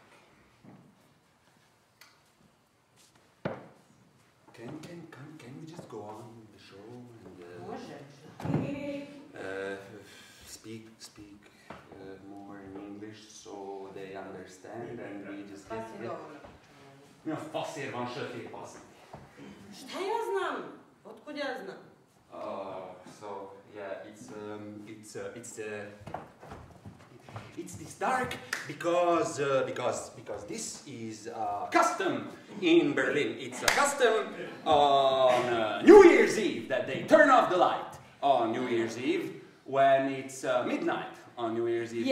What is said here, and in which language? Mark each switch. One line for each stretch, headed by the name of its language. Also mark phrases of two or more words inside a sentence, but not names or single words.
English: Can we just go on with the show and speak more in English so they understand and we just get it?
Hungarian: Ja, faszér van sötét baszni.
Serbian: Šta ja znam? Otkud ja znam?
English: So yeah, it's this dark because this is a custom in Berlin. It's a custom on New Year's Eve that they turn off the light on New Year's Eve when it's midnight on New Year's Eve.